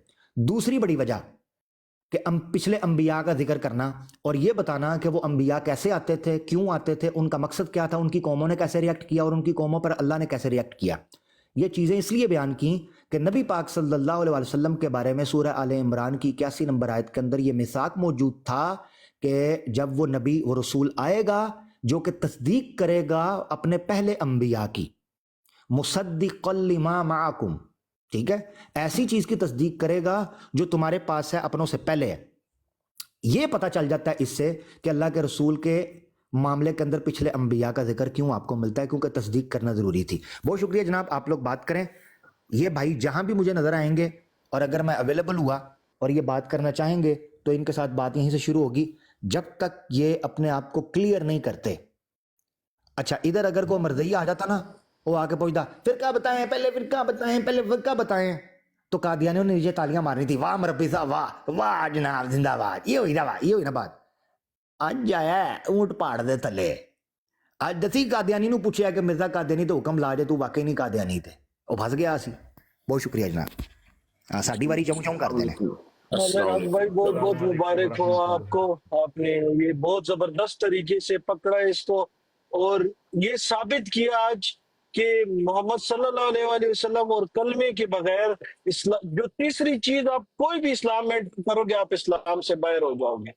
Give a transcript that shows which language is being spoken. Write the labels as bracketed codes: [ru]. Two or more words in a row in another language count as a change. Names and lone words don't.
[ur] دوسری بڑی وجہ کہ پچھلے انبیاء کا ذکر کرنا اور یہ بتانا کہ وہ انبیاء کیسے آتے تھے, کیوں آتے تھے, ان کا مقصد کیا تھا, ان کی قوموں نے کیسے ریئیکٹ کیا اور ان کی قوموں پر اللہ نے کیسے ریئیکٹ کیا. یہ چیزیں اس لیے بیان کی کہ نبی پاک [ar] صلی اللہ علیہ وسلم [ur] کے بارے میں سورہ آل عمران کی 81 نمبر آیت کے اندر یہ میثاق موجود تھا کہ جب وہ نبی و رسول آئے گا جو کہ تصدیق کرے گا اپنے پہلے انبیاء کی, [ar] مصدقا لما معکم, [ur] ٹھیک ہے, ایسی چیز کی تصدیق کرے گا جو تمہارے پاس ہے, اپنوں سے پہلے ہے. یہ پتہ چل جاتا ہے اس سے کہ اللہ کے رسول کے معاملے کے اندر پچھلے انبیاء کا ذکر کیوں آپ کو ملتا ہے, کیونکہ تصدیق کرنا ضروری تھی. بہت شکریہ جناب, آپ لوگ بات کریں. یہ بھائی جہاں بھی مجھے نظر آئیں گے اور اگر میں اویلیبل ہوا اور یہ بات کرنا چاہیں گے تو ان کے ساتھ بات یہیں سے شروع ہوگی جب تک یہ اپنے آپ کو کلیئر نہیں کرتے. اچھا, ادھر اگر کوئی مرضیہ آ جاتا نا, وہ آ کے پوچھتا فرقہ بتائیں, پہلے فرقہ بتائیں, پہلے فرقہ بتائیں, تو قادیانیوں نے نیچے تالیاں مارنی تھی, واہ مربی صاحب, واہ واہ جناب, زندہ باد. یہ ہوئی نا بات, یہ ہوئی نا بات. [pa] اج آیا اونٹ پاڑ دے تھلے. اج دسی قادیانی نو پوچھیا کہ مرزا قادیانی تو حکم لا جے تو واقعی نہیں قادیانی تھے, وہ پھس گیا سی. [ur] بہت شکریہ جناب. ہاں, [pa] ساڈی واری چوں چوں کر دینے. [ur] عامر حق بھائی بہت بہت مبارک ہو آپ کو, آپ نے یہ بہت زبردست طریقے سے پکڑا اس کو اور یہ ثابت کیا آج کہ محمد [ar] صلی اللہ علیہ وآلہ وسلم [ur] اور کلمے کے بغیر جو تیسری چیز آپ کوئی بھی اسلام میں کرو گے آپ اسلام سے باہر ہو جاؤ گے.